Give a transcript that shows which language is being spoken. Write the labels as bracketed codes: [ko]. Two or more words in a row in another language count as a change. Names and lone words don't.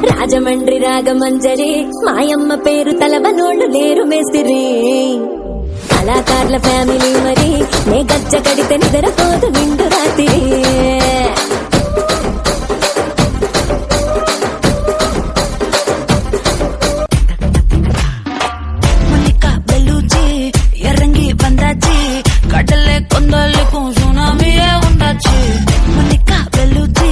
[te] రాజమండ్రి రాగమంజరి మాయమ్మ పేరు తలవనోళ్ళు లేరు మేస్తిరి కళాకారుల ఫ్యామిలీ మరి నే గజ్జ కడితే నిద్రపోదు నిండు రాత్రి [ta] இறங்கி வந்தாச்சு கடலை கொந்தளிக்கும் சுனாமியே உண்டாச்சு மணிக்கா வெளுச்சி